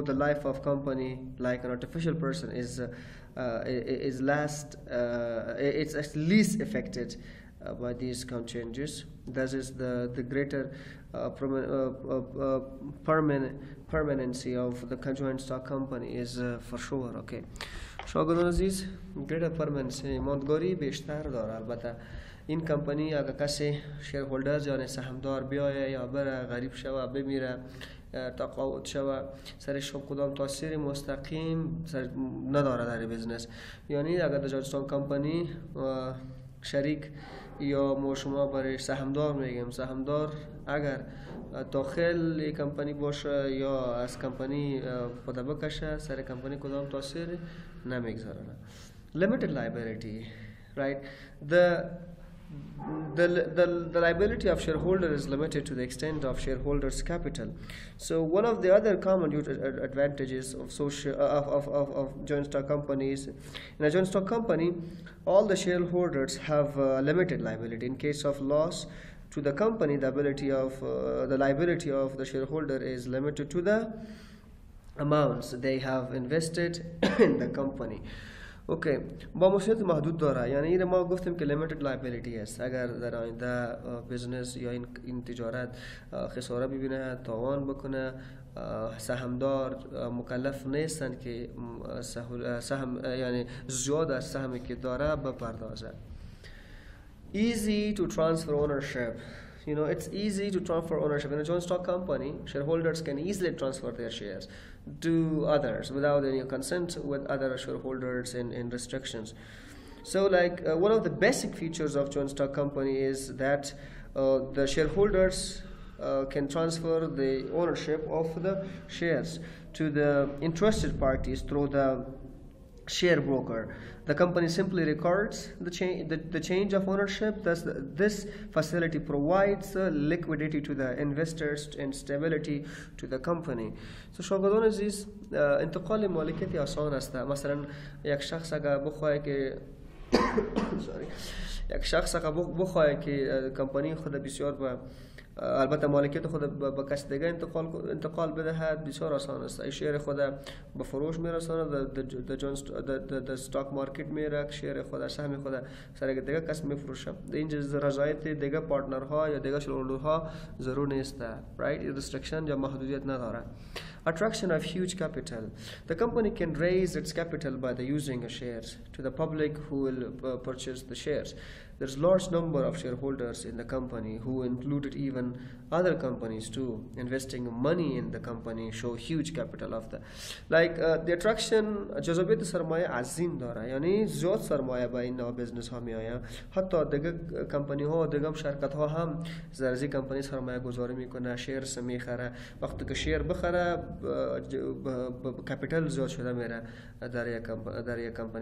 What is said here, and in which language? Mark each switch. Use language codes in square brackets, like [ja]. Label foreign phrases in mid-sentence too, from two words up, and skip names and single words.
[en] The life of company, like an artificial person, is it's at least affected by these changes. That is the greater permanency of the joint stock company is for sure. [fa] Okay. شاگردان عزیز [en] greater permanency [fa] ماندگاری بیشتر داره. البته این کمپانی اگر کسی شیرهولدرز یعنی سهامدار بیایه یا بره غریب شوه بمیره تقاعد شوه سرش کدام تاثیر مستقیم نداره در بیزنس. یعنی اگر در جانستان کمپانی شریک یا ما شما برای سهامدار میگیم سهامدار اگر داخل کمپانی باشه یا از کمپانی خود بکشه سر کمپانی کدام تاثیر نمیگذاره. [en] Limited liability, right? The liability of shareholder is limited to the extent of shareholders' capital. So one of the other common advantages of joint stock companies, in a joint stock company, all the shareholders have limited liability. In case of loss to the company, the liability of the shareholder is limited to the amounts they have invested in the company. [fa] اوکی با مسئولیت محدود داره. یعنی این ما گفتیم که [en] limited liability [fa] است. اگر در آینده بیزنس یا این تجارت خساره ببینه تاوان بکنه سهامدار مکلف نیستند که سهم یعنی زیاد از سهمی که داره بپردازه. [en] Easy to transfer ownership. You know, it's easy to transfer ownership. In a joint stock company, shareholders can easily transfer their shares to others without any consent with other shareholders and restrictions. So like one of the basic features of joint stock company is that the shareholders can transfer the ownership of the shares to the interested parties through the share broker. The company simply records the change of ownership. Thus, this facility provides liquidity to the investors and stability to the company. [fa] So شاگردان عزیز انتقال مالکیت آسان است. مثلا یک شخص اگر بخواه که که کمپانی خود بسیار با البته مالکیت خود با کس دیگه انتقال بدهد بسیار آسان است. ای شیر خود به فروش میرسانه در [en] stock market [fa] میره شیر خود سهم خود سر دیگه کس میفروشه. این رضایت دیگه پارتنرها یا دیگه شیرهولدرها ضرور نیست. [en] right restriction [fa] یا محدودیت نداره. [en] Attraction of huge capital. The company can raise its capital by the using of shares to the public who will purchase the shares. There's a large number of shareholders in the company who included even other companies too. Investing money in the company show huge capital of the the attraction [fa] جذابیت سرمایه عظیم داره. یعنی زیاد سرمایه با این بیزنس ها میآید. حتی دیگه کمپانی ها دیگه شرکت ها هم از این کمپانی سرمایه گذاری میکنه شیر میخره. وقتی که شیر بخره کپیتال زیاد شده میره در یک کمپانی.